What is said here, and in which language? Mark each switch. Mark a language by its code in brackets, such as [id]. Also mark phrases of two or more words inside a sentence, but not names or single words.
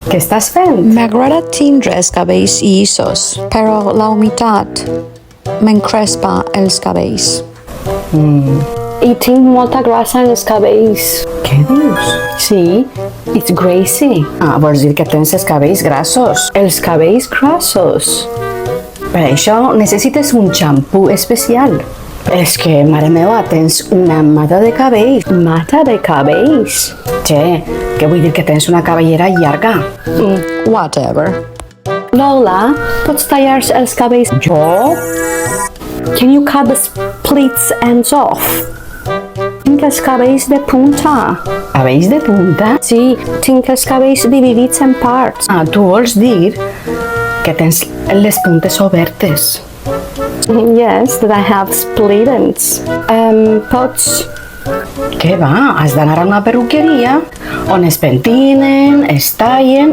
[ca] Què estàs fent? M'agrada tindre els cabells llissos, però la humitat m'encrespa els cabells. I tinc molta grassa en els cabells. Què dius? Sí, [en] it's greasy. [ca] Vols dir que tens els cabells grassos. Els cabells grassos. Per això necessites un xampú especial. És que, mare meva, tens una mata de cabells. Mata de cabells? Che, què vull dir que tens una cabellera llarga? Whatever. Lola, pots tallar els cabells? Jo? [en] Can you cut the splits ends off? [ca] Tinc els cabells de punta. Cabells de punta? Sí, tinc els cabells dividits en parts. Tu vols dir que tens les puntes obertes. [en] Yes, that I have split ends. [ca] Pots... Què va? Has d'anar a una perruqueria on es pentinen, es tallen